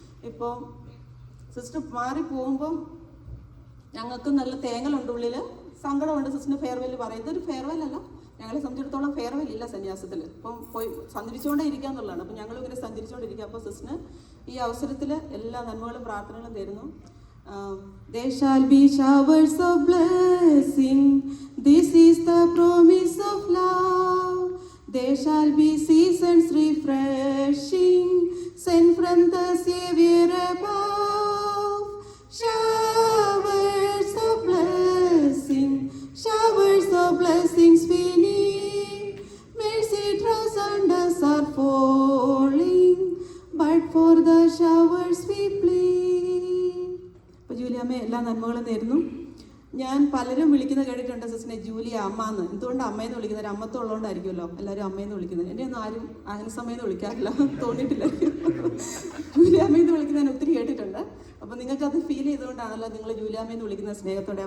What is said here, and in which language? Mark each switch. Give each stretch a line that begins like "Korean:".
Malayalam: ഇപ്പോൾ സിസ്റ്റർ മാറിപ്പോകുമ്പം ഞങ്ങൾക്ക് നല്ല തേങ്ങലുണ്ട് ഉള്ളിൽ, സങ്കടമുണ്ട്. സിസ്റ്ററിന് ഫെയർവെൽ പറയും. ഇതൊരു ഫെയർവെൽ അല്ല, ഞങ്ങളെ സംബന്ധിച്ചിടത്തോളം ഫെയർവെൽ ഇല്ല സന്യാസത്തിൽ. ഇപ്പം പോയി സഞ്ചരിച്ചുകൊണ്ടേ ഇരിക്കുക എന്നുള്ളതാണ്. അപ്പം ഞങ്ങളിങ്ങനെ സഞ്ചരിച്ചുകൊണ്ടിരിക്കുക. അപ്പോൾ സിസ്റ്ററിന് ഈ അവസരത്തിൽ എല്ലാ നന്മകളും പ്രാർത്ഥനകളും തരുന്നു.
English: There shall be showers of blessing. This is the promise of love. There shall be seasons refreshing, sent from the Savior above. Showers of blessing, showers of blessings we need. Mercy drops on us are falling, but for the showers we plead.
Malayalam: ജൂലിയമ്മ എല്ലാ നന്മകളും നേരുന്നു. ഞാൻ പലരും വിളിക്കുന്നത് കേട്ടിട്ടുണ്ട് സിസ്റ്ററിനെ Julia അമ്മ എന്ന്. എന്തുകൊണ്ട് അമ്മയെന്ന് വിളിക്കുന്നത്? ഒരു അമ്മത്വം ഉള്ളതുകൊണ്ടായിരിക്കുമല്ലോ എല്ലാവരും അമ്മയെന്ന് വിളിക്കുന്നത്. എന്നെ ഒന്നും ആരും അങ്ങനെ സമയത്ത് വിളിക്കാറില്ല, തോന്നിയിട്ടില്ല. ജൂലിയമ്മയെന്ന് വിളിക്കുന്നതിന് ഒത്തിരി കേട്ടിട്ടുണ്ട്. അപ്പം നിങ്ങൾക്കത് ഫീൽ ചെയ്തുകൊണ്ടാണല്ലോ നിങ്ങൾ ജൂലിയമ്മയെന്ന് വിളിക്കുന്ന സ്നേഹത്തോടെ.